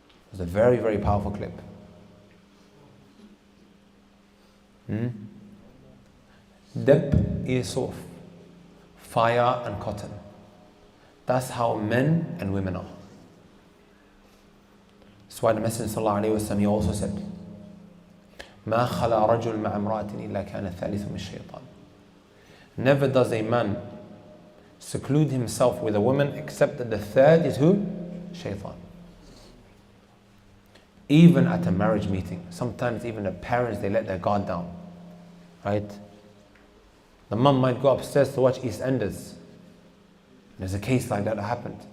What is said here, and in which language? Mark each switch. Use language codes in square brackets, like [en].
[en] It's a very, very powerful clip. Dab is sof, fire and cotton. That's how men and women are. That's why the Messenger ﷺ, he also said, [ar] ما خلا رجل مع امرأة إلا كان الثالث من الشيطان. [en] Never does a man seclude himself with a woman except that the third is who? Shaitan. Even at a marriage meeting, sometimes even the parents, they let their guard down, right? The mum might go upstairs to watch EastEnders. There's a case like that happened.